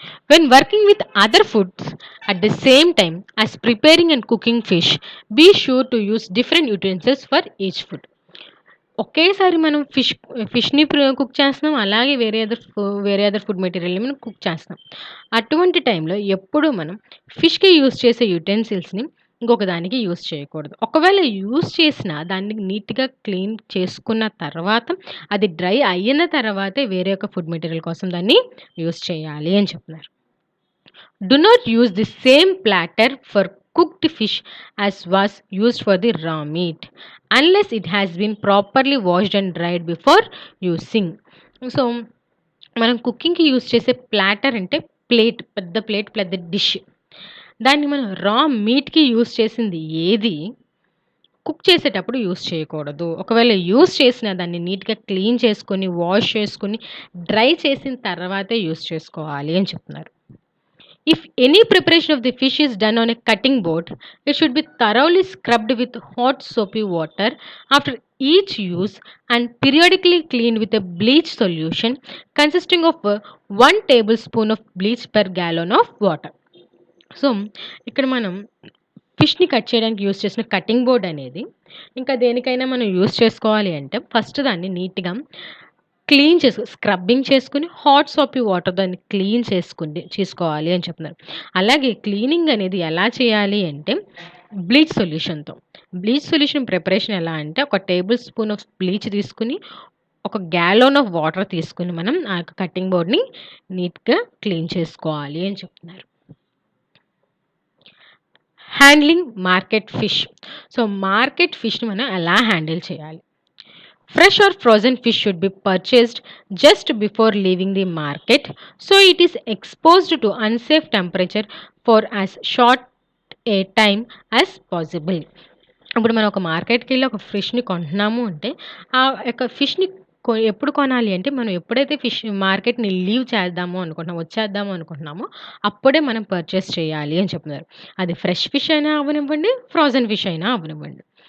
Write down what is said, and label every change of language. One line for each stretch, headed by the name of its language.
English: When working with other foods at the same time as preparing and cooking fish, be sure to use different utensils for each food.
Telugu: ఒకేసారి మనం ఫిష్‌ని cook చేస్తున్నాం. అలాగే వేరే other food మెటీరియల్‌ని మనం cook చేస్తున్నాం. అటువంటి టైంలో ఎప్పుడూ మనం ఫిష్‌కి యూజ్ చేసే యుటెన్సిల్స్‌ని ఇంకొక దానికి యూజ్ చేయకూడదు. ఒకవేళ యూజ్ చేసినా దాన్ని నీట్‌గా క్లీన్ చేసుకున్న తర్వాత, అది డ్రై అయిన తర్వాతే వేరే ఒక ఫుడ్ మెటీరియల్ కోసం దాన్ని యూజ్ చేయాలి అని చెప్తున్నారు.
English: Do not use the same platter for cooked fish as was used for the raw meat unless it has been properly washed and dried before using.
Telugu: So, మనం కుకింగ్‌కి యూజ్ చేసే platter అంటే పెద్ద plate, పెద్ద dish. దాన్ని మనం రా మీట్‌కి use చేసింది ఏది కుక్ చేసేటప్పుడు యూజ్ చేయకూడదు. ఒకవేళ యూజ్ చేసినా దాన్ని నీట్‌గా క్లీన్ చేసుకొని, వాష్ చేసుకొని, డ్రై చేసిన తర్వాతే యూజ్ చేసుకోవాలి అని చెప్తున్నారు.
English: If any preparation of the fish is done on a cutting board, it should be thoroughly scrubbed with hot soapy water after each use and periodically cleaned with a bleach solution consisting of 1 tablespoon of bleach per gallon of water.
Telugu: So, ఇక్కడ మనం ఫిష్‌ని cut చేయడానికి use చేసిన cutting board అనేది, ఇంకా దేనికైనా మనం use చేసుకోవాలి అంటే ఫస్ట్ దాన్ని నీట్‌గా స్క్రబ్బింగ్ చేసుకొని హాట్ సోపీ వాటర్ దాన్ని క్లీన్ చేసుకోవాలి అని చెప్తున్నారు. అలాగే క్లీనింగ్ అనేది ఎలా చేయాలి అంటే బ్లీచ్ సొల్యూషన్‌తో. బ్లీచ్ సొల్యూషన్ ప్రిపరేషన్ ఎలా అంటే ఒక టేబుల్ స్పూన్ ఆఫ్ బ్లీచ్ తీసుకొని, ఒక గ్యాలన్ ఆఫ్ వాటర్ తీసుకొని మనం ఆ యొక్క కటింగ్ బోర్డ్‌ని నీట్‌గా క్లీన్ చేసుకోవాలి అని చెప్తున్నారు. Handling market fish. So, market ఫిష్‌ని మనం ఎలా హ్యాండిల్ చేయాలి?
English: Fresh or frozen fish should be purchased just before leaving the market, so it is exposed to unsafe temperature for as short a time as possible.
Telugu: ఇప్పుడు మనం ఒక మార్కెట్‌కెళ్ళి ఒక ఫిష్‌ని కొంటున్నాము అంటే, ఆ యొక్క ఫిష్‌ని ఎప్పుడు కొనాలి అంటే, మనం ఎప్పుడైతే మార్కెట్‌ని లీవ్ చేద్దాము అనుకుంటున్నామో, వచ్చేద్దాము అనుకుంటున్నామో, అప్పుడే మనం పర్చేస్ చేయాలి అని చెప్తున్నారు. అది ఫ్రెష్ ఫిష్ అయినా అవ్వనివ్వండి, ఫ్రోజన్ ఫిష్ అయినా అవ్వనివ్వండి.